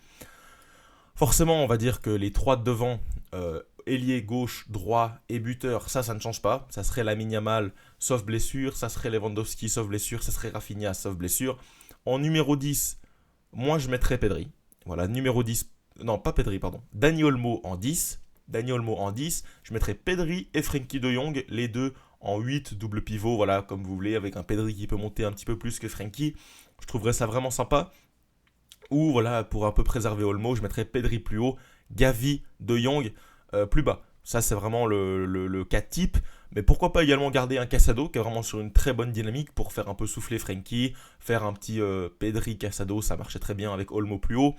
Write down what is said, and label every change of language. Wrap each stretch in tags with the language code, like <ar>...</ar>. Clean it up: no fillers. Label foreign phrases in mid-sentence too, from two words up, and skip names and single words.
<fr>Forcément, on va dire que les trois de devant, ailier gauche, droit et buteur, ça ne change pas. Ça serait Lamine Yamal, sauf blessure. Ça serait Lewandowski, sauf blessure. Ça serait Rafinha, sauf blessure. En numéro 10, moi je mettrais Pedri. Voilà, numéro 10. Non, pas Pedri, pardon. Dani Olmo en 10. Dani Olmo en 10. Je mettrais Pedri et Frenkie de Jong, les deux en 8, double pivot, voilà, comme vous voulez, avec un Pedri qui peut monter un petit peu plus que Frenkie. Je trouverais ça vraiment sympa. Ou voilà, pour un peu préserver Olmo, je mettrais Pedri plus haut, Gavi, De Jong plus bas. Ça, c'est vraiment le cas type. Mais pourquoi pas également garder un Casado qui est vraiment sur une très bonne dynamique pour faire un peu souffler Frenkie, faire un petit Pedri Casado, ça marchait très bien avec Olmo plus haut.</fr>